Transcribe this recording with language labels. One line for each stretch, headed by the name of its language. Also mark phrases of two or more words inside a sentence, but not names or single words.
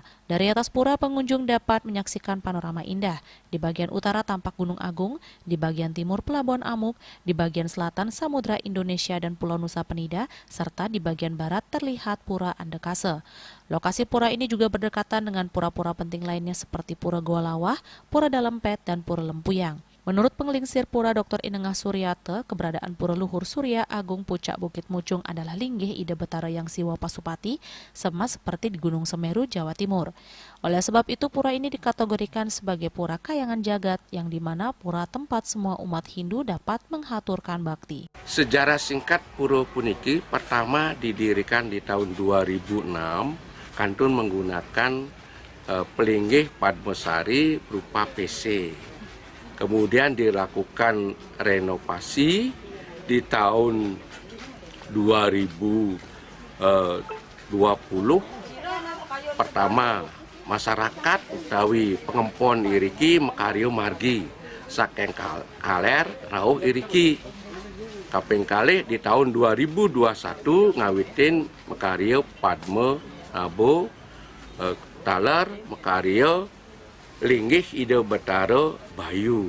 Indonesian: Dari atas pura, pengunjung dapat menyaksikan panorama indah. Di bagian utara tampak Gunung Agung, di bagian timur Pelabuhan Amuk, di bagian selatan Samudra Indonesia dan Pulau Nusa Penida, serta di bagian barat terlihat Pura Andekase. Lokasi pura ini juga berdekatan dengan pura-pura penting lainnya seperti Pura Goa Lawah, Pura Dalempet, dan Pura Lempuyang. Menurut pengelingsir pura Dr. Inengah Suryate, keberadaan Pura Luhur Surya Agung Pucak Bukit Mucung adalah linggih ide Betara yang Siwa Pasupati, sama seperti di Gunung Semeru, Jawa Timur. Oleh sebab itu, pura ini dikategorikan sebagai pura kayangan jagat, yang dimana pura tempat semua umat Hindu dapat menghaturkan bakti. Sejarah singkat pura puniki pertama didirikan di tahun 2006, kantun menggunakan pelinggih Padmasari berupa PC. Kemudian dilakukan renovasi di tahun 2020.
Balinese: Pertama, masyarakat utawi pengempon iriki mekario margi saking kaler rauh iriki. Kaping kalih
Indonesian: di tahun 2021
Balinese: ngawitin mekario Padma Abo taler mekario linggih ide Betara Bayu.